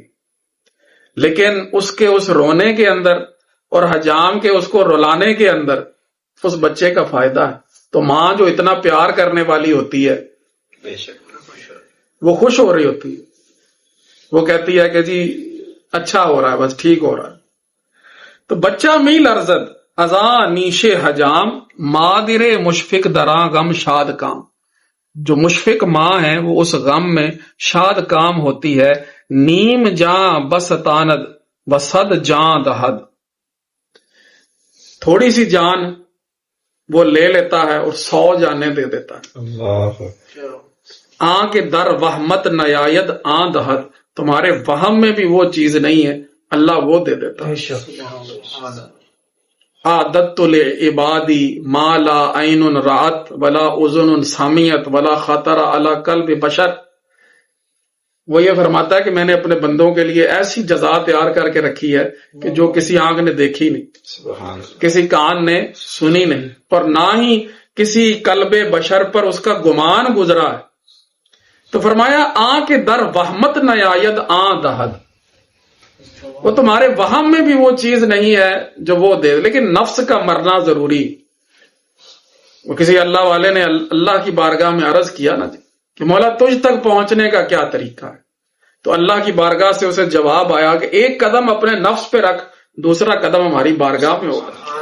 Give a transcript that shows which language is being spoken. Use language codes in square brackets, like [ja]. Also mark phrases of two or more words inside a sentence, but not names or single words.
[ur] لیکن اس کے اس رونے کے اندر اور حجام کے اس کو رلانے کے اندر اس بچے کا فائدہ ہے. تو ماں جو اتنا پیار کرنے والی ہوتی ہے وہ خوش ہو رہی ہوتی ہے، وہ کہتی ہے کہ جی اچھا ہو رہا ہے، بس ٹھیک ہو رہا ہے. [fa] تو بچہ می لرزد ازاں نیش حجام مادر مشفق دراں غم شاد کام. [ur] جو مشفق ماں ہے وہ اس غم میں شاد کام ہوتی ہے. [fa] نیم جاں بس تاند وصد جاں دہد، [ur] تھوڑی سی جان وہ لے لیتا ہے اور 100 جانیں دے دیتا ہے. [fa] آن کے در وہمت نیاید آن دہد، [ur] تمہارے وہم میں بھی وہ چیز نہیں ہے، اللہ وہ دے دیتا ہے. [ar] عادت لعبادی ما لا عین رأت ولا اذن سمعت ولا خطر علی قلب بشر. [ur] وہ یہ فرماتا ہے کہ میں نے اپنے بندوں کے لیے ایسی جزا تیار کر کے رکھی ہے کہ جو کسی آنکھ نے دیکھی نہیں، کسی کان نے سنی نہیں، اور نہ ہی کسی قلب بشر پر اس کا گمان گزرا ہے. تو فرمایا [fa] آن کے در وہمت نیاید آن دہد، [ur] وہ تمہارے وہم میں بھی وہ چیز نہیں ہے جو وہ دے. لیکن نفس کا مرنا ضروری. وہ کسی اللہ والے نے اللہ کی بارگاہ میں عرض کیا نا جی کہ مولا تجھ تک پہنچنے کا کیا طریقہ ہے؟ تو اللہ کی بارگاہ سے اسے جواب آیا کہ ایک قدم اپنے نفس پہ رکھ، دوسرا قدم ہماری بارگاہ میں ہوگا.